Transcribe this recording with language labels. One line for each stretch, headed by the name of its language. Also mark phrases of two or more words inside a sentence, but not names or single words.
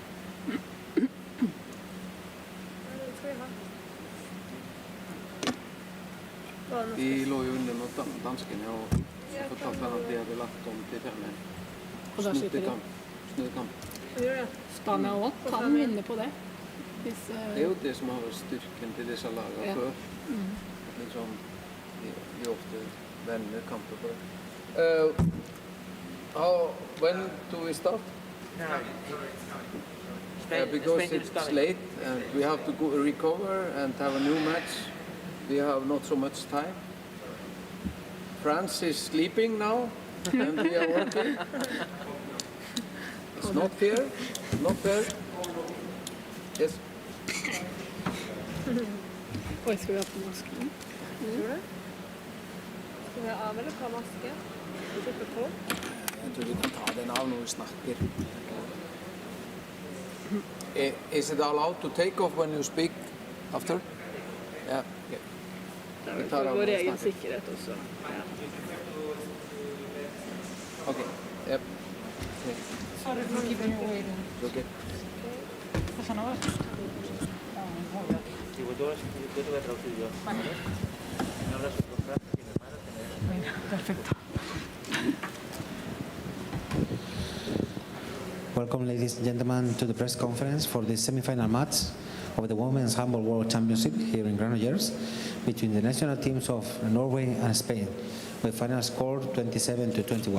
Norwegian: Vi lå jo under mot danskene og så fortalte han at de hadde lagt om til 5. Og da slipper de. Snuddekamp. Spania også kan vinne på det. Det er jo det som har vært styrken til disse lagene før. At liksom, de ofte venner kamper på det.
English: When do we start? Because it's late and we have to go recover and have a new match. We have not so much time. France is sleeping now and we are working. It's not fair. Not fair. Yes.
Norwegian: Oi, skal vi ha på masken? Tror du? Skal vi ha av eller på maske? Sitte på? Jeg tror vi kan ta den av når vi snakker.
English: Is it allowed to take off when you speak after? Yeah.
Norwegian: Det er vel for vår egen sikkerhet også.
English: Okay. Yep. Sorry for keeping you waiting. It's okay.
Spanish: ¿Pasa nada? Sí, pues yo te voy a traducir yo. No hablas con Fran, que mi hermano Venga, perfecto.
English: Welcome, ladies and gentlemen, to the press conference for the semi-final match of the Women's Handball World Championship here in Granollers between the national teams of Norway and Spain, with final score 27-21.